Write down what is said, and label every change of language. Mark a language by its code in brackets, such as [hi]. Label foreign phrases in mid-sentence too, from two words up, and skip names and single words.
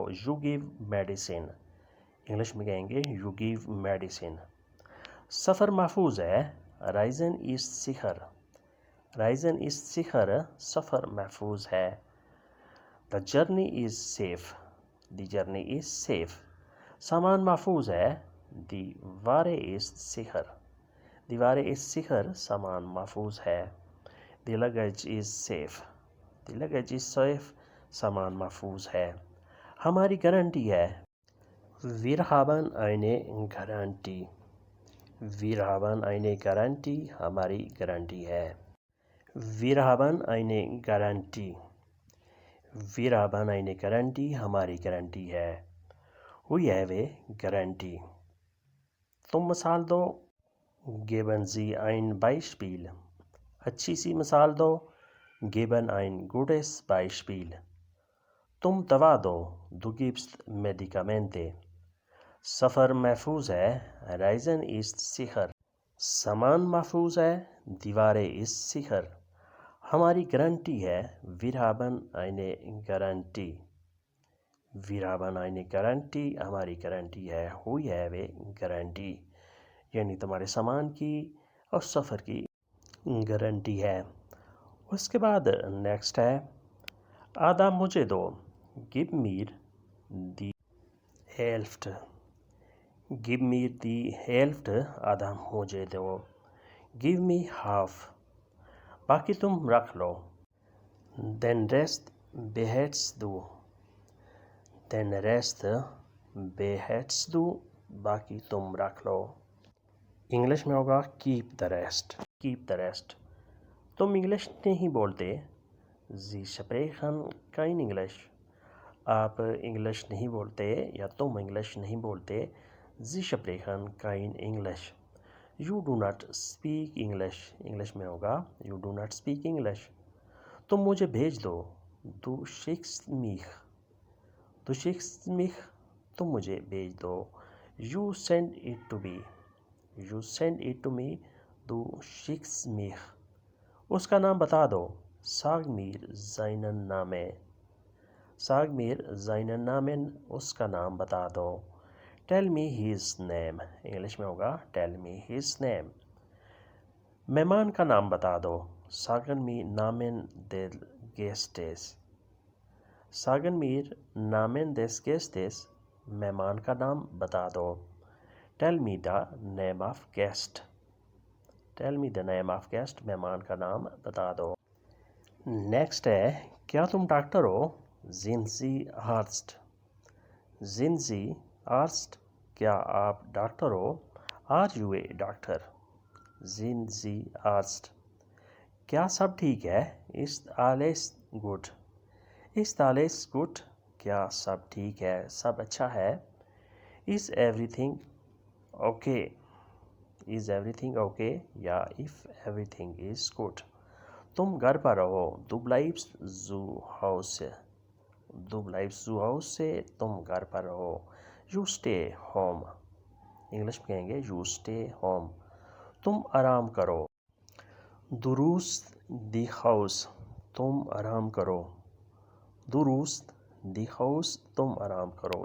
[en] You give medicine، [ur] انگلش میں کہیں گے [en] You give medicine۔ [ur] سفر محفوظ ہے۔ [de] Reisen ist sicher، Reisen ist sicher، [ur] سفر محفوظ ہے۔ [en] The journey is safe، The journey is safe، [ur] سامان محفوظ ہے۔ [de] Die Ware ist sicher، Die Ware ist sicher، [ur] سامان محفوظ ہے۔ [en] The luggage is safe، The luggage is safe، [ur] سامان محفوظ ہے۔ ہماری گارنٹی ہے۔ [de] Wir haben eine Garantie، Wir haben eine Garantie، [ur] ہماری گارنٹی ہے۔ [de] Wir haben eine Garantie، Wir haben eine Garantie، [ur] ہماری گارنٹی ہے۔ [en] We have a guarantee۔ [ur] تم مثال دو۔ [de] Geben Sie ein Beispiel، [ur] اچھی سی مثال دو۔ [de] Geben ein gutes Beispiel، [ur] تم دوا دو, [de] du gibst Medikamente. [ur] سفر محفوظ ہے, [de] Reisen ist sicher. [ur] سامان محفوظ ہے, [de] die Ware ist sicher. [ur] ہماری گارنٹی ہے, [de] wir haben eine Garantie. wir haben eine Garantie, [ur] ہماری گارنٹی ہے, ہوئی ہے وہ گارنٹی, یعنی تمہارے سامان کی اور سفر کی گارنٹی ہے. اس کے بعد نیکسٹ ہے, آدھا مجھے دو, [de] gib mir die Hälfte. gib mir die Hälfte, [ur] آدھا مجھے دو, [en] give me half. [ur] باقی تم رکھ لو, [de] den Rest behältst du. den Rest behältst du, [ur] باقی تم رکھ لو. انگلش میں ہوگا [en] keep the rest. keep the rest. [ur] تم انگلش نہیں بولتے, [de] Sie sprechen kein Englisch. [ur] آپ انگلش نہیں بولتے یا تم انگلش نہیں بولتے, [de] Sie sprechen kein English. [en] You do not speak English. [ur] انگلش میں ہوگا [en] You do not speak English. [ur] تم مجھے بھیج دو, [de] Du schickst mich. Du schickst mich, [ur] تم مجھے بھیج دو, [en] You send it to me. You send it to me, [de] Du schickst mich. [ur] اس کا نام بتا دو, [de] Sag mir seinen Namen. Sag mir seinen Namen, [ur] اس کا نام بتا دو. [en] Tell me his name. [ur] انگلش میں ہوگا [en] Tell me his name. [ur] مہمان کا نام بتا دو, [de] Sagen mir Namen des Gastes. Sagen mir Namen des Gastes, [ur] مہمان کا نام بتا دو. [en] Tell me the name of guest. Tell me the name of guest, [ur] مہمان کا نام بتا دو. نیکسٹ ہے, کیا تم ڈاکٹر ہو, [de] Sind Sie Arzt. Sind Sie Arzt, [ur] کیا آپ ڈاکٹر ہو, [en] Are you a doctor. [de] Sind Sie Arzt. [ur] کیا سب ٹھیک ہے, [de] Ist alles gut. Ist alles gut, [ur] کیا سب ٹھیک ہے, سب اچھا ہے. [en] Is everything okay. Is everything okay, یا if everything is good. [ur] تم گھر پر رہو, [de] Du bleibst zu Hause. Du bleibst zu Hause, [ur] تم گھر پر رہو. [en] You stay home. [ur] انگلش میں کہیں گے [en] You stay home. [ur] تم آرام کرو, [de] Du ruhst dich aus. [ur] تم آرام کرو, [de] Du ruhst dich aus, [ur] تم آرام کرو.